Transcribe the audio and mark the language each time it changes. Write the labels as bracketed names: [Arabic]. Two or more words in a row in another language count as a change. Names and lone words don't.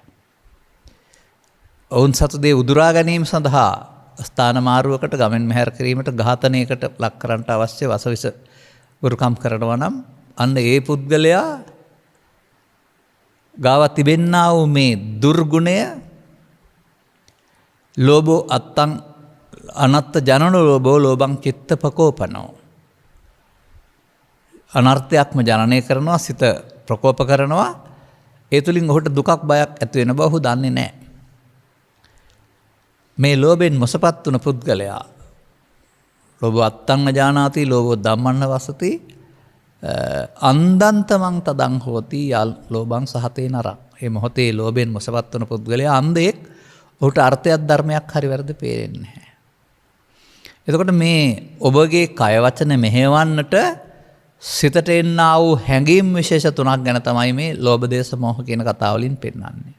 [Sinhala] ඔවුන් සතු දේ උදුරා ගැනීම සඳහා ස්ථාන මාරුවකට, ගමෙන් මෙහැර කිරීමට, ඝාතනයකට ලක් කරන්නට අවශ්‍ය වසවිස ගුරුකම් කරනවා නම් අන්න ඒ පුද්ගලයා ගාව තිබෙන්නා වූ මේ දුර්ගුණය [Pali] ලෝභෝ අත්තං අනත්ත ජනන ලෝභෝ ලෝභං චිත්ත ප්‍රකෝපනෝ, [Sinhala] අනර්ථයක්ම ජනනය කරනවා, සිත ප්‍රකෝප කරනවා. ඒ තුලින් ඔහුට දුකක්, බයක් ඇති වෙන බව ඔහු දන්නේ නැහැ. මේ ලෝභෙන් මොසපත් වුණ පුද්ගලයා [Pali] ලෝභ අත්තං ජානාති ලෝභෝ ධම්මන්න වසති අන්දන්තමං තදං හෝති ලෝභං සහතේ නරං. [Sinhala] මේ මොහොතේ ලෝභෙන් මොසපත් වුණ පුද්ගලයා අන්ධයෙක්. ඔහුට අර්ථයක්, ධර්මයක් හරි වැරදි පේන්නේ නැහැ. එතකොට මේ ඔබගේ කය වචන මෙහෙවන්නට සිතට එන්නා වූ හැඟීම් විශේෂ තුනක් ගැන තමයි මේ ලෝභ, දේශ, මෝහ කියන කතාවලින් පෙන්වන්නේ.